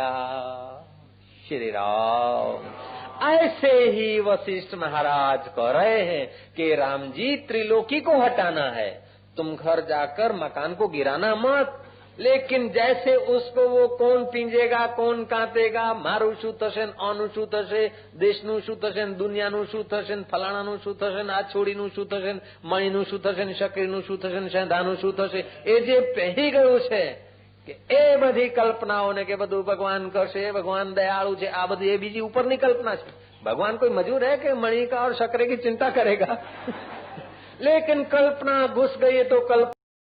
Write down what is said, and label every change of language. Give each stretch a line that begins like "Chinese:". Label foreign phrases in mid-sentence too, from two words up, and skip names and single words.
Hindi: श्री राम। ऐसे ही वशिष्ठ महाराज कह रहे हैं कि राम जी त्रिलोकी को हटाना है, तुम घर जाकर मकान को गिराना मत, लेकिन जैसे उसको वो कौन पींजेगा, कौन कांतेगा,
Gujarati: મારું શું થશે, આનું શું થશે, દેશનું શું થશે, દુનિયાનું શું થશે, ફલાણાનું શું થશે, આ છોડીનું શું થશે, મણિનું શું થશે, શકરીનું શું થશે, શંધાનું શું થશે, એ જે પહી गયું છે કે એ બધી કલ્પનાઓ ને કે બધું ભગવાન કરશે, ભગવાન દયાળુ છે, આ બધી એ બીજી ઉપરની કલ્પના છે।
Hindi: भगवान कोई मजूर है कि मणि का और शकरे की चिंता करेगा। लेकिन कल्पना घुस गई तो कल्पना